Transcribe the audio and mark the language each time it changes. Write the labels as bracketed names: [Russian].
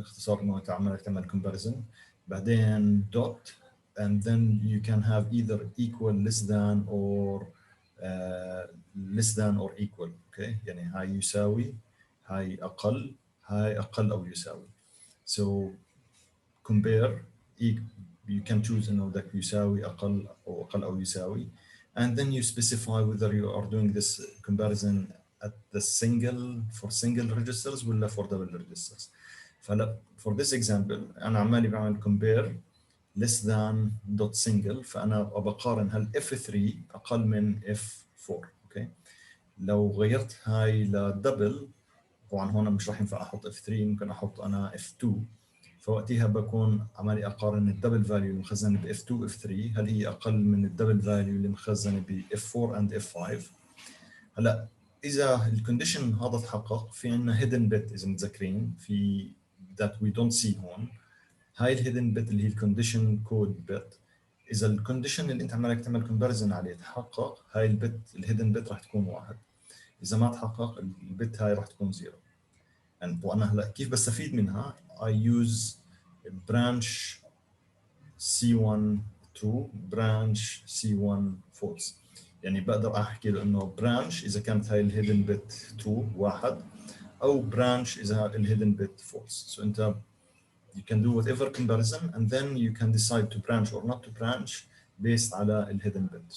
[Arabic] اختصار انه تعمل comparison. بعدين [English] dot and then you can have either equal, less than or less than or equal. [Arabic] Okay, يعني هاي يساوي، هاي أقل، هاي أقل أو يساوي. [English] So compare, you can choose [Arabic] إنه بدك يساوي أقل أو أقل أو يساوي, [English] and then you specify whether you are doing this comparison at the for single registers ولا for double registers. [Arabic] فلا [English] for this example [Arabic] أنا عمالي بعمل [English] compare less than dot single، [Arabic] فأنا بقارن هل F3 أقل من F4. [English] okay. [Arabic] لو غيرت هاي لدبل طبعا هون مش راح ينفع احط F3، ممكن احط انا F2، فوقتها بكون عمالي اقارن الدبل فاليو اللي مخزنه ب F2 و F3 هل هي اقل من الدبل فاليو اللي مخزنه ب F4 and F5. هلا اذا الكونديشن هذا تحقق في عندنا hidden bit اذا متذكرين في [English] that we don't see [Arabic] هون. هاي الهيدن بت اللي هي الكونديشن كود بت، اذا الكونديشن اللي انت عمالك تعمل كومباريزن عليه تحقق هاي البت الهيدن بت راح تكون 1. اذا ما تحقق البت هاي راح تكون 0. وانا هلا كيف بستفيد منها؟ [English] I use branch C1 true branch C1 false. [Arabic] يعني بقدر احكي له انه [English] branch اذا كانت هاي الهيدن بت true 1 او branch اذا الهيدن بت false. So انت you can do whatever comparison and then you can decide to branch or not to branch based على ال hidden bit.